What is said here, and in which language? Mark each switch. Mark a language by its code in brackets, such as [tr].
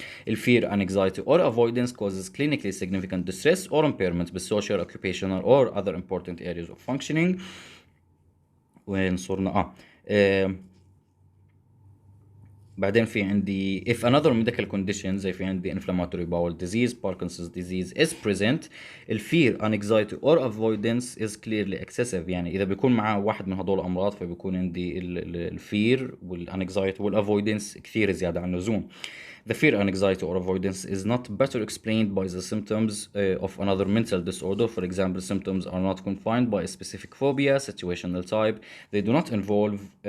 [en] الفير anxiety or avoidance causes clinically significant distress or impairment بالsocial, occupational or other important areas of functioning. [ar] وين صرنا بعدين في عندي [en] if another medical condition زي في عندي inflammatory bowel disease, Parkinson's disease is present. [ar] الفير [en] anxiety or avoidance is clearly excessive، [ar] يعني إذا بيكون معاه واحد من هدول الأمراض فبيكون عندي الفير والanxiety والavoidance كثير زيادة عن اللزوم. [en] The fear, anxiety or avoidance is not better explained by the symptoms of another mental disorder. For example, symptoms are not confined by a specific phobia, situational type. They do not involve